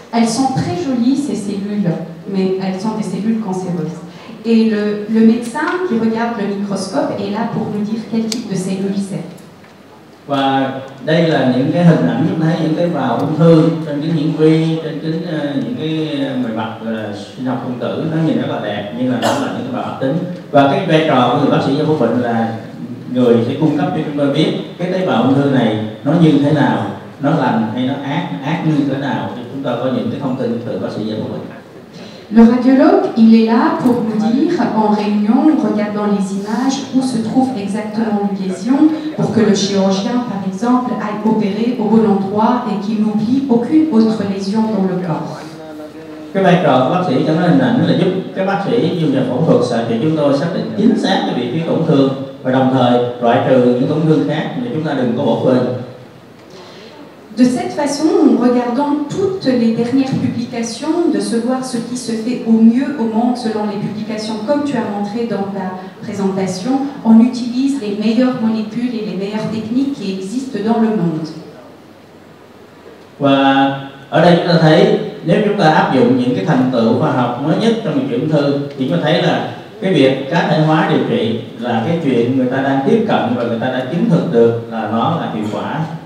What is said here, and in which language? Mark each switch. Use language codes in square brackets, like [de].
[fr] Elles sont très jolies ces cellules, mais elles sont des cellules cancéreuses. Et le médecin qui regarde le microscope est là pour nous dire quel type de cellules c'est. [vi] Và đây là những cái hình ảnh chúng thấy những cái bào ung thư trên kính hiển vi, trên kính những cái bề mặt sinh học phân tử, nó nhìn rất là đẹp, nhưng là đó là những cái bào ác tính. Và cái vai trò của người bác sĩ giải phẫu bệnh là người sẽ cung cấp cho chúng tôi biết cái tế bào ung thư này nó như thế nào, nó lành hay nó ác như thế nào, thì chúng ta có những cái thông tin từ bác sĩ giải phẫu bệnh. [fr] Le radiologue, il est là pour nous dire en réunion, regardant les images, où se trouve exactement une lésion, pour que le chirurgien, par exemple, aille opérer au bon endroit et qu'il n'oublie aucune autre lésion dans le corps. [vi] Cái vai trò của bác sĩ chẩn đoán hình ảnh là giúp các bác sĩ dùng vào phẫu thuật xạ trị chúng tôi xác định chính xác cái vị trí tổn thương và đồng thời loại trừ những tổn thương khác để chúng ta đừng có bỏ quên. [fr] De cette façon, en regardant toutes les dernières publications, de se voir ce qui se fait au mieux au monde selon les publications, comme tu as montré dans ta présentation, on utilise les meilleures molécules et les meilleures techniques qui existent dans le monde. [vi] Và ở đây chúng ta thấy nếu chúng ta áp dụng những cái thành tựu khoa học mới nhất trong điều trị ung thư thì chúng ta thấy là cái việc cá thể hóa điều trị là cái chuyện người ta đang tiếp cận và người ta đã chứng thực được là nó là hiệu quả.